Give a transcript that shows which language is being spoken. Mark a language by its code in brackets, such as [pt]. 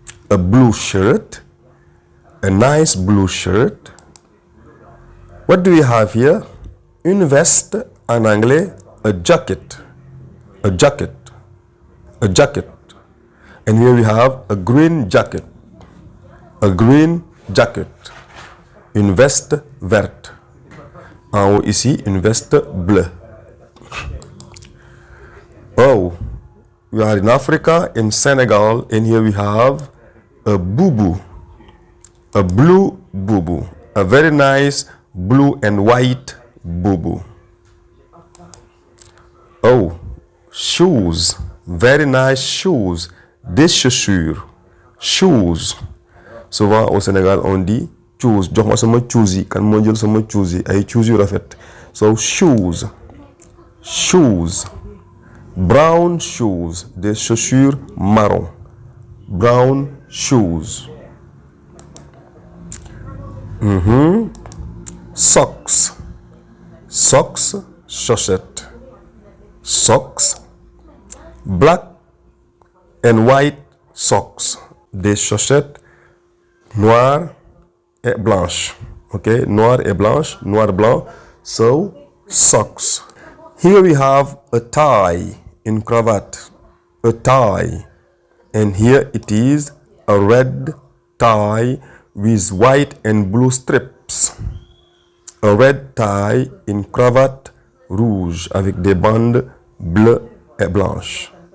[en] a blue shirt, a nice blue shirt. What do we have here? [fr] Une veste, en anglais, [en] a jacket, a jacket, a jacket. And here we have a green jacket, a green jacket. [fr] Une veste verte. En haut ici, une veste bleue. [en] Oh, we are in Africa, in Senegal, and here we have a boubou, a blue boubou, a very nice blue and white boubou. Oh, shoes, very nice shoes, [fr] des chaussures, [en] shoes. [fr] Souvent au Sénégal on dit [wo] shoes, jox ma sama shoes yi, kan moo jël sama shoes yi, ay shoes yu rafet. [en] So shoes, shoes, brown shoes, [fr] des chaussures marron, [en] brown shoes. Socks, socks, chaussettes, socks, black and white socks, [fr] des chaussettes noires et blanches. Okay, noir et blanche, noir blanc. [en] So socks. Here we have a tie in cravat, a tie, and here it is a red tie with white and blue strips. A red tie [fr] in cravate rouge avec des bandes bleues et blanches.